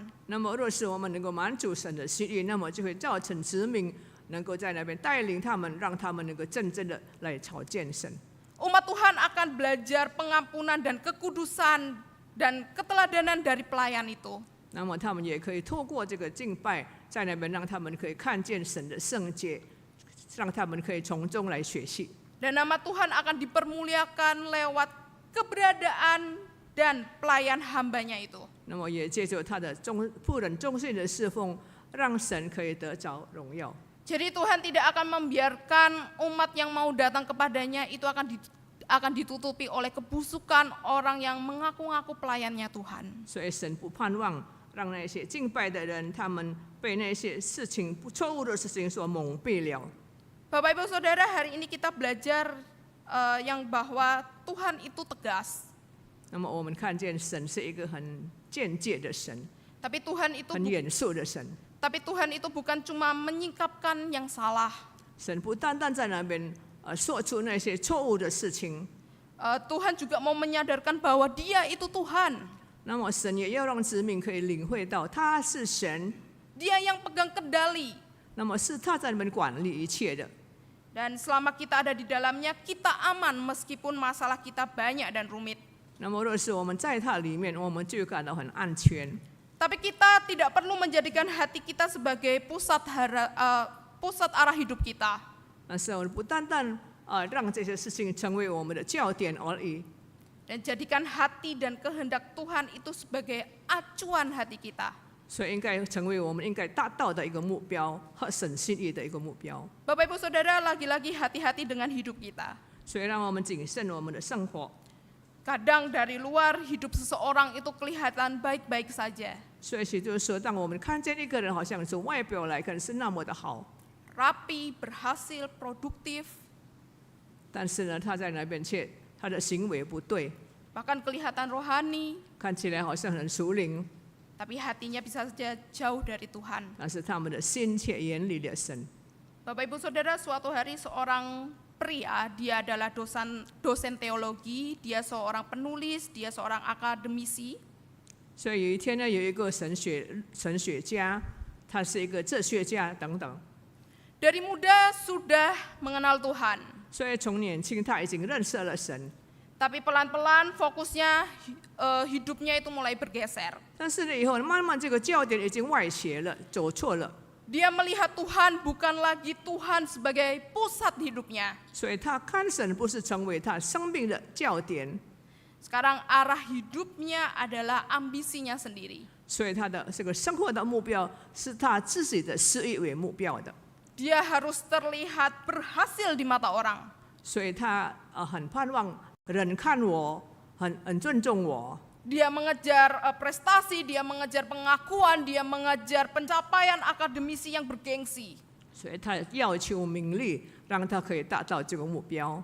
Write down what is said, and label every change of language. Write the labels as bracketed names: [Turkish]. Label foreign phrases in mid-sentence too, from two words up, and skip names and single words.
[Chinese] 那么，若是我们能够满足神的心意，那么就会造成子民能够在那边带领他们，让他们能够真正的来朝见神。 [Indonesian] Umat Tuhan akan belajar pengampunan dan kekudusan dan keteladanan dari pelayan itu. [Chinese] 那么，他们也可以透过这个敬拜，在那边让他们可以看见神的圣洁，让他们可以从中来学习。 [Indonesian] Dan nama Tuhan akan dipermuliakan lewat keberadaan dan pelayan hambanya itu. [Chinese] 那么，也借着他的仆人忠信的侍奉，让神可以得着荣耀。 [Indonesian] Jadi Tuhan tidak akan membiarkan umat yang mau datang kepadanya itu akan ditutupi oleh kebusukan orang yang mengaku-ngaku pelayannya Tuhan. [Chinese] 所以神不盼望让那些敬拜的人，他们被那些事情错误的事情所蒙蔽了。 [Indonesian] Bapak Ibu Saudara, hari ini kita belajar yang bahwa Tuhan itu tegas. [Chinese] 那么我们看见神是一个很间接的神， [Indonesian] Tapi Tuhan itu [Chinese] 很严肃的神。 [Indonesian] Tapi Tuhan itu bukan cuma menyingkapkan yang salah. [Chinese] 神不单单在那边说出那些错误的事情， [Indonesian] Tuhan juga mau menyadarkan bahwa Dia itu Tuhan. [Chinese] 那么神也要让子民可以领会到他是神， [Indonesian] Dia yang pegang kendali. [Chinese] 那么是他在那边管理一切的。 [Indonesian] Dan selama kita ada di dalamnya, kita aman meskipun masalah kita banyak dan rumit. [Chinese] 那么若是我们在他里面，我们就感到很安全。 [Indonesian] Tapi kita tidak perlu menjadikan hati kita sebagai pusat arah hidup kita. [Chinese] 但是我们不单单让这些事情成为我们的焦点而已， [Indonesian] Dan jadikan hati dan kehendak Tuhan itu sebagai acuan hati kita. [Chinese] 所以应该成为我们应该达到的一个目标和神心意的一个目标。 [Indonesian] Bapak Ibu Saudara, lagi-lagi hati-hati dengan hidup kita. [Chinese] 所以让我们谨慎我们的生活。 [Indonesian] Kadang dari luar hidup seseorang itu kelihatan baik-baik saja. [Chinese] 所以就是说，当我们看见一个人好像从外表来看是那么的好， [Indonesian] Rapi, berhasil, produktif, [Chinese] 但是呢，他在那边却他的行为不对， [Indonesian] bahkan kelihatan rohani, [Chinese] 看起来好像很属灵， [Indonesian] tapi hatinya bisa saja jauh dari Tuhan. [Chinese] 但是他们的心却远离了神。 [Indonesian] Bapak Ibu Saudara, suatu hari seorang pria, dia adalah dosen teologi, dia seorang penulis, dia seorang akademisi. [Chinese] 所以有一天呢，有一个神学家，他是一个哲学家等等， [Indonesian] Dari muda sudah mengenal Tuhan, [Chinese] 所以从年轻他已经认识了神， [Indonesian] tapi pelan-pelan fokusnya hidupnya itu mulai bergeser. [Chinese] 但是呢，以后慢慢这个焦点已经歪斜了，走错了， [Indonesian] Dia melihat Tuhan bukan lagi Tuhan sebagai pusat hidupnya. [Chinese] 所以他看神不是成为他生命的焦点， [Indonesian] Sekarang arah hidupnya adalah ambisinya sendiri. [Chinese] 所以他的这个生活的目标是他自己的私欲为目标的， [Indonesian] Dia harus terlihat berhasil di mata orang. [Chinese] 所以他很盼望人看我，很尊重我。 [Indonesian] Dia mengejar prestasi, dia mengejar pengakuan, dia mengejar pencapaian akademisi yang bergengsi. [Chinese] 所以他要求名利，让他可以达到这个目标。